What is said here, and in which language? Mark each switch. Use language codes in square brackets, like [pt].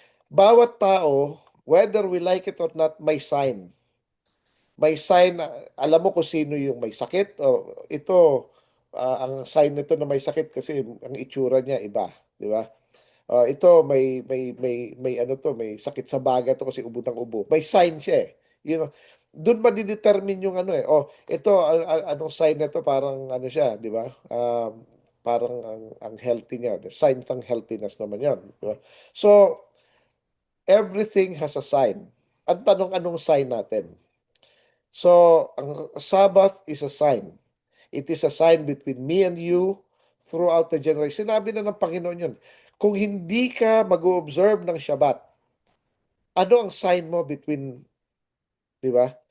[tl] Bawat tao, [en] whether we like it or not, [tl] may sign. May sign, alam mo kung sino yung may sakit. Ito, ang sign nito na may sakit kasi ang itsura niya iba, di ba? Ito may ano to, may sakit sa baga to kasi ubo ng ubo. May sign siya eh. [en] You know, [tl] doon madidetermine yung ano eh. Ito anong sign nito parang ano siya, di ba? Parang ang healthy niya. The sign ng healthiness naman 'yan, di ba? [en] So, everything has a sign. [tl] Ang tanong, anong sign natin? [en] So, ang Sabbath is a sign. It is a sign between me and you throughout the generation. [tl] Sinabi na ng Panginoon yun. Kung hindi ka mag-observe ng Shabbat, ano ang sign mo between, di ba?